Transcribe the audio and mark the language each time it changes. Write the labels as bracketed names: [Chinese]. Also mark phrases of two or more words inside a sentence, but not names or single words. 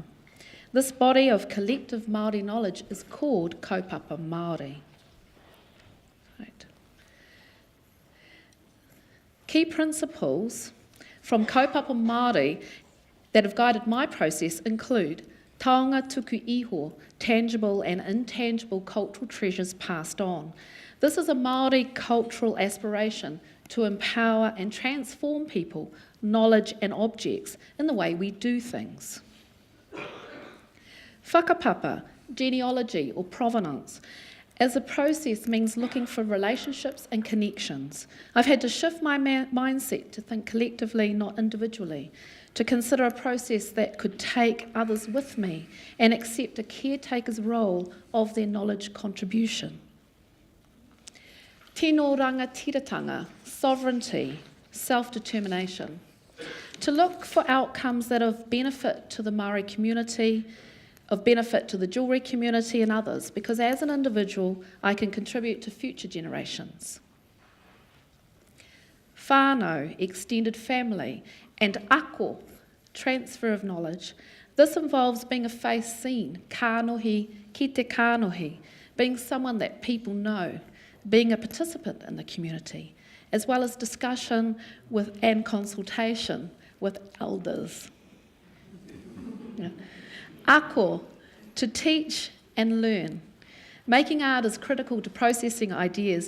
[English] This body of collective Māori knowledge is called [Māori] kaupapa Māori. [English] Right. Key principles from [Māori] kaupapa Māori [English] that have guided my process include [Māori] taonga tuku iho, [English] tangible and intangible cultural treasures passed on. This is a Māori cultural aspiration to empower and transform people, knowledge and objects in the way we do things. Whakapapa, genealogy or provenance, as a process means looking for relationships and connections. I've had to shift my mindset to think collectively, not individually, to consider a process that could take others with me and accept a caretaker's role of their knowledge contribution. [Māori] Tino rangatiratanga, [English] sovereignty, self-determination. To look for outcomes that are of benefit to the Māori community, of benefit to the jewellery community and others, because as an individual, I can contribute to future generations. Whānau, extended family, and ako, transfer of knowledge. This involves being a face seen, [Māori] kānohi ki te kānohi, [English] being someone that people know, being a participant in the community, as well as discussion and consultation with elders. Yeah. Ako, to teach and learn. Making art is critical to processing ideas.